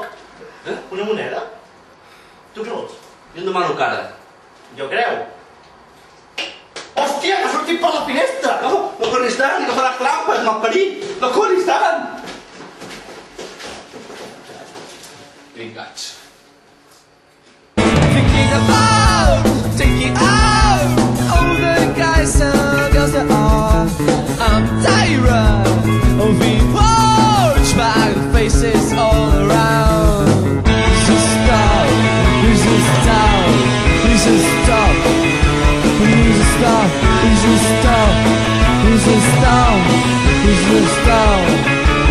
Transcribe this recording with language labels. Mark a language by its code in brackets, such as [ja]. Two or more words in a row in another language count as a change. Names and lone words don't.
[ca] Una moneda? Tu què vols? Jo em demano cara. Jo creu. Hòstia, que ha sortit per la finestra! No corris tant, que faràs trampes, malparit! No corris tant! Vingats. [en] Thinking about taking out all the guys and girls that are. I'm tired of being watched by the faces all around. Please just stop, please just stop, please just stop, please just stop, please just stop, please just stop, please just stop.